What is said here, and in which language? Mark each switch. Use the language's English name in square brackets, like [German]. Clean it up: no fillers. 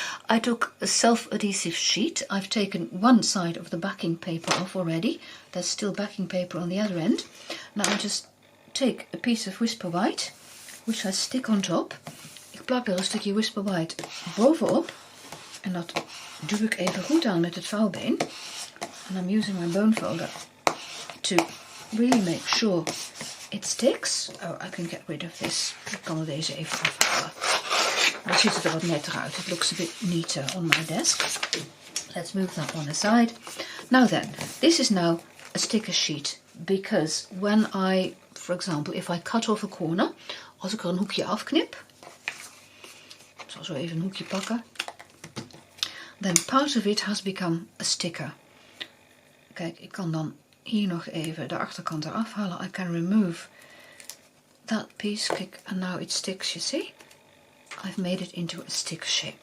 [English] I took a self-adhesive sheet. I've taken one side of the backing paper off already. There's still backing paper on the other end. Now I just take a piece of whisper white, which I stick on top. [Dutch] Ik plak er een stukje whisper white bovenop. En dat duw ik even goed aan met het vouwbeen. [English] And I'm using my bone folder to really make sure it sticks. Oh, I can get rid of this. [Dutch] Ik kan er deze even afhalen. Dan ziet het er wat netter uit. [English] It looks a bit neater on my desk. Let's move that one aside. Now then, this is now a sticker sheet. Because when for example, if I cut off a corner. [Dutch] Als ik er een hoekje afknip. Ik zal zo even een hoekje pakken. [English] Then part of it has become a sticker. [Dutch] Kijk, ik kan dan hier nog even de achterkant eraf halen. [English] I can remove that piece. Kijk, and now it sticks, you see? I've made it into a sticker shape.